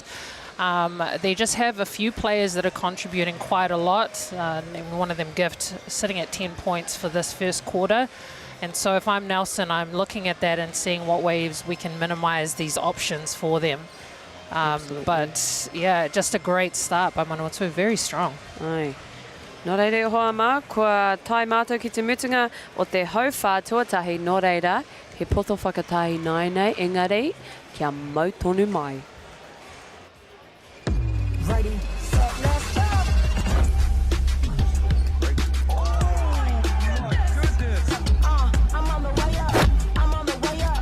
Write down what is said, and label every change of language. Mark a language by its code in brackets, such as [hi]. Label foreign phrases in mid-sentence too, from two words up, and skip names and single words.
[en] They just have a few players that are contributing quite a lot. And one of them, Gift, sitting at 10 points for this first quarter. And so if I'm Nelson, I'm looking at that and seeing what ways we can minimize these options for them. But yeah, just a great start by Manawa 2, very strong. [mi] Ai. Nō reira hoa mā, kua tai mātou ki te mutunga o te hauwhā tuatahi nō reira, he poto whakatahi nai nei, engari, kia mau tonu mai. [en] Ready, set, let's go. I'm on the way up. I'm on the way up.